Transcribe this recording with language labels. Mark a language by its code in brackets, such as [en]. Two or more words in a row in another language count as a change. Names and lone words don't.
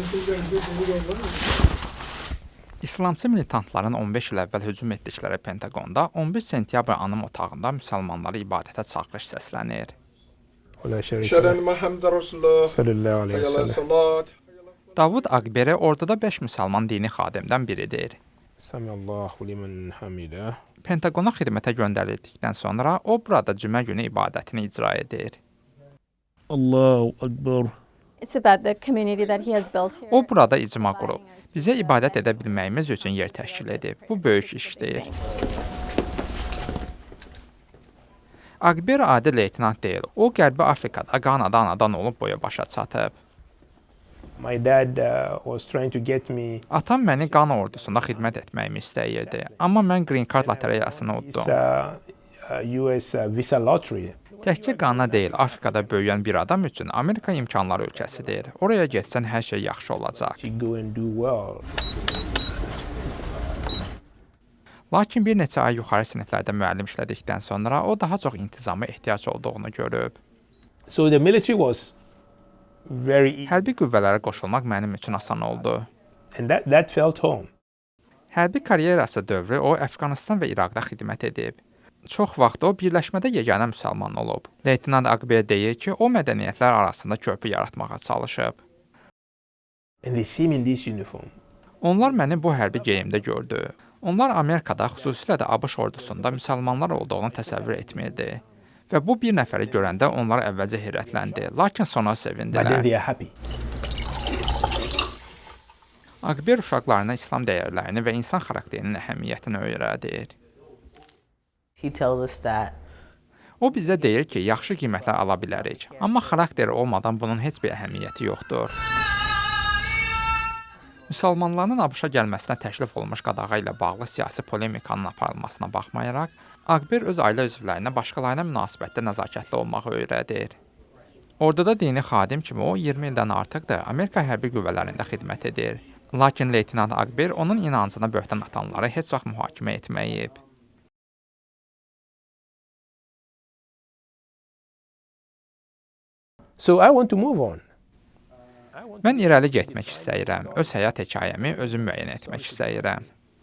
[az] İslamçı militantların 15 il əvvəl hücum etdikləri Pentaqonda 11 sentyabr anım otağında müsəlmanları ibadətə çağırış səslənir. [ar] ولا شريك أشهد له أن محمد رسول الله صلى الله عليه حي على وسلم. الصلاة. [az] Davud Aqberi orduda 5 müsəlman dini xadimdən biridir. [ar] سمع الله لمن حمده. [az] Pentaqona xidmətə göndərildikdən sonra o burada cümə günü ibadətini icra edir. [ar] الله أكبر. [en] It's about the community that he has built here. [az] O burada icma qurub. Bizə ibadət edə bilməyimiz üçün yer təşkil edib. Bu böyük işdir. Aqber adi leytenant deyil. O Qərbi Afrikada Qanada anadan olub boya başa çatıb. [en] My dad was trying to get me [az] Atam məni Qana ordusunda xidmət etməyimi istəyirdi. Amma mən Green Card lotereyasını this uddum. [en] US visa lottery. [az] Təkcə Qana deyil, Afrikada böyüyən bir adam üçün Amerika imkanlar ölkəsidir. Oraya getsən hər şey yaxşı olacaq. [en] To go and do well. [az] Lakin bir neçə ay yuxarı siniflərdə müəllim işlədikdən sonra o daha çox intizama ehtiyac olduğunu görüb. [en] So the military was very [az] Hərbi qüvvələrə qoşulmaq mənim üçün asan oldu. [en] and that felt home. [az] Hərbi karyerası dövrü o Əfqanıstan və İraqda xidmət edib. Çox vaxt o birləşmədə yeganə müsəlman olub. Leytenant Aqber deyir ki, o mədəniyyətlər arasında körpü yaratmağa çalışıb. [en] And they see me in this uniform. [az] Onlar məni bu hərbi geyimdə gördü. Onlar Amerikada, xüsusilə də ABŞ ordusunda müsəlmanlar olduğunu təsəvvür etmirdi. Və bu bir nəfəri görəndə onlar əvvəlcə heyrətləndi, lakin sonra [en] But then [az] sevindilər. [en] they are happy. [az] Aqber uşaqlarına İslam dəyərlərini və insan xarakterinin əhəmiyyətini öyrədir. [en] He tells us that [az] O bizə deyir ki, yaxşı qiymətlər ala bilərik, amma xarakteri olmadan bunun heç bir əhəmiyyəti yoxdur. Müsəlmanların ABŞ-a gəlməsinə təklif olmuş qadağa ilə bağlı siyasi polemikanın aparılmasına baxmayaraq, Aqber öz ailə üzvlərinə başqalarına münasibətdə nəzakətli olmağı öyrədir. Orduda dini xadim kimi o 20 ildən artıqdır Amerika hərbi qüvvələrində xidmət edir. Lakin leytenant Aqber onun inancına böhtan atanları heç vaxt mühakimə etməyib. [en] So I want to move on. [az] Mən irəli getmək istəyirəm, öz həyat hekayəmi özüm müəyyən etmək istəyirəm.